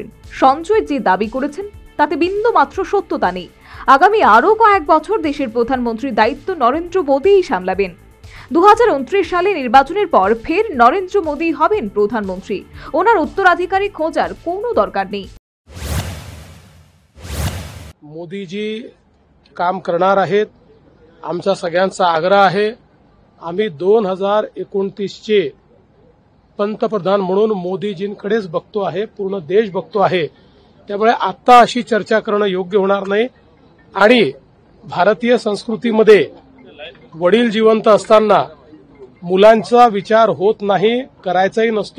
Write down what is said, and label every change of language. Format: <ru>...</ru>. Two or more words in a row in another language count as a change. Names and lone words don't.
<bn>সঞ্জয় যে দাবি করেছেন তাতে বিন্দুমাত্র সত্যতা নেই। আগামী আরও কয়েক বছর দেশের প্রধানমন্ত্রীর দায়িত্ব নরেন্দ্র মোদিই সামলাবেন। 2029 সালে নির্বাচনের পর ফের নরেন্দ্র মোদি হবেন প্রধানমন্ত্রী। ওনার উত্তরাধিকারী খোঁজার কোনো দরকার নেই।</bn> <mr>मोदीजी काम करणार आहेत, आमचा सगळ्यांचा आग्रह आहे। आम्ही 2029चे पंतप्रधान म्हणून मोदीजींकडेच बघतो आहे, पूर्ण देश बघतो आहे। त्यामुळे आता अशी चर्चा करणं योग्य होणार नाही आणि भारतीय संस्कृतीमध्ये वडील जिवंत असताना मुलांचा विचार होत नाही, करायचाही नसतो।</mr>